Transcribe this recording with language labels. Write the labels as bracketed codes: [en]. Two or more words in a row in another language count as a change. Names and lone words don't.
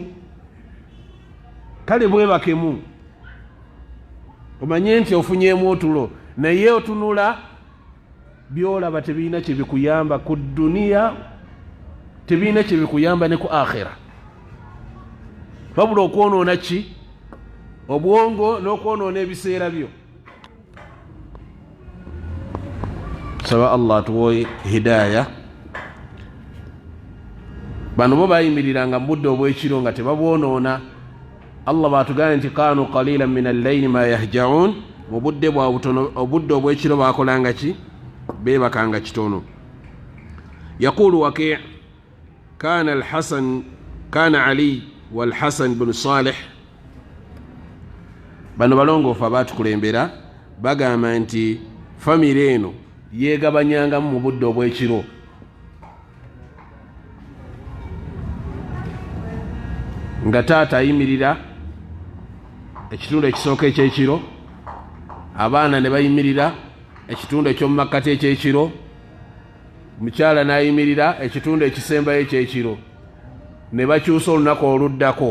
[lg] kale bwebakemu omanye nti ofunyeemu otulo, naye otunula byolaba tebirina kye bikuyamba ku duniya, tebirina kye bikuyamba ne ku akhira, wabula okwonoona ki obwongo n'okwonoona ebiseera byo. Saba Allah tuwe hidaya. Bano bo bayimiriranga mu budde obw'ekiro nga tebabwonoona. Allah batugambye nti [ar] كانوا قليلا من الليل ما يهجعون, [lg] mu budde bwa butono obudde obw'ekiro bakolanga ki, beebakanga kitono. [ar] يقول وكيع كان الحسن كان علي والحسن بن صالح, [lg] bano balongoofu abatukulembera bagamba nti famire eno yeegabanyangamu mu budde obw'ekiro. Nga taata ayimirira ekitundu ekisooka ekyekiro, abaana ne bayimirira ekitundu ekyomumakkati ekyekiro, mukyala n'ayimirira ekitundu ekisembayo ekyekiro, ne bakyusa olunaku oluddako.